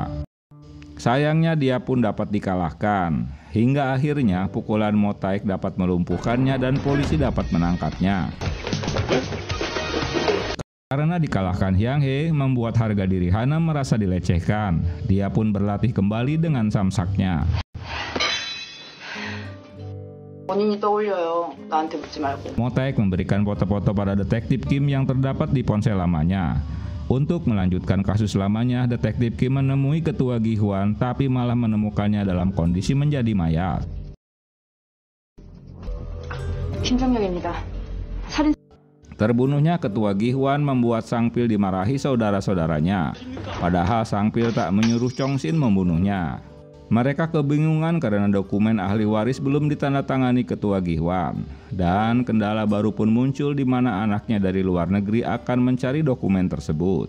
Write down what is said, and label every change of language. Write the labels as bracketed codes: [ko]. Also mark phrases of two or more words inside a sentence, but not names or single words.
[id] Sayangnya dia pun dapat dikalahkan. Hingga akhirnya pukulan Mo-taek dapat melumpuhkannya dan polisi dapat menangkapnya. Karena dikalahkan Hyang-hae, membuat harga diri Hana merasa dilecehkan. Dia pun berlatih kembali dengan samsaknya. [ko] 본인이 떠올려요. 나한테 묻지 말고. [id] Mo-taek memberikan foto-foto pada detektif Kim yang terdapat di ponsel lamanya. Untuk melanjutkan kasus lamanya, detektif Kim menemui ketua Gi-hwan, tapi malah menemukannya dalam kondisi menjadi mayat. [ko] 팀장님입니다. 살인 [id] Terbunuhnya ketua Gi-hwan membuat Sang Pil dimarahi saudara-saudaranya. Padahal Sang Pil tak menyuruh Chong-sin membunuhnya. Mereka kebingungan karena dokumen ahli waris belum ditandatangani ketua Gi-hwan. Dan kendala baru pun muncul di mana anaknya dari luar negeri akan mencari dokumen tersebut.